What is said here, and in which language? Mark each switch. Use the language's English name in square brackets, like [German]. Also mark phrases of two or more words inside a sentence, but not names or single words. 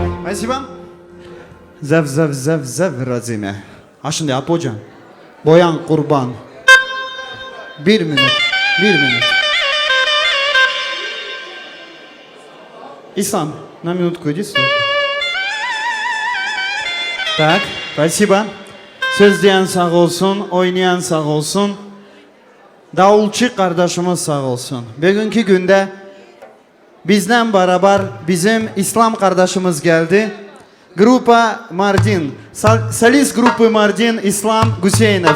[Russian] Спасибо. Zev razime. [Turkish] Ha şimdi Apocan. Boyan kurban. Bir minut. İslam, [Russian] на минутку иди сюда. Так, спасибо. [Turkish] Söz diyen sağ olsun, oynayan sağ olsun. Davulçu kardeşimiz sağ olsun. Bugünkü günde bizden beraber bizim İslam kardeşimiz geldi. Grupa Mardin, Salis grubu Mardin İslam Hüseyinov.